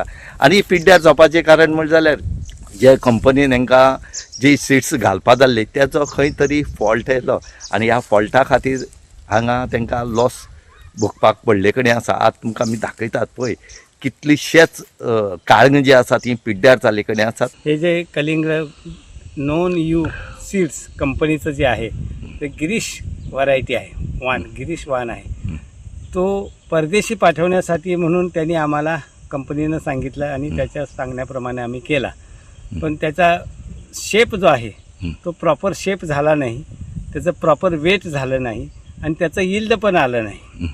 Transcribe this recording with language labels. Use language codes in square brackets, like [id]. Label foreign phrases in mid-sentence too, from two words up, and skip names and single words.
[kok] आनी ही पिड्ड्यार जावपाचें कारण म्हणलें जाल्यार जे कंपनीन हांकां जी सीड्स घालपा जाल्ले त्याचो खंय तरी फॉल्ट येयलो आनी ह्या फॉल्टा खातीर हांगा तांकां लॉस भोगपाक पडले कडेन आसा। आज तुमकां आमी दाखयतात पळय कितलीशेच काळंग जी आसा ती पिड्ड्यार जाल्ले कडेन आसात। [mr] हे जे कलिंग नॉन यू सीड्स कंपनीचं जे आहे ते गिरीश व्हरायटी आहे, गिरीश वाण आहे। तो परदेशी पाठवण्यासाठी म्हणून त्यांनी आम्हाला कंपनीनं सांगितलं आणि त्याच्या सांगण्याप्रमाणे आम्ही केला, पण त्याचा शेप जो आहे तो [en] proper shape [mr] झाला नाही, त्याचं [en] proper weight [mr] झालं नाही आणि त्याचं यील्ड पण आलं नाही।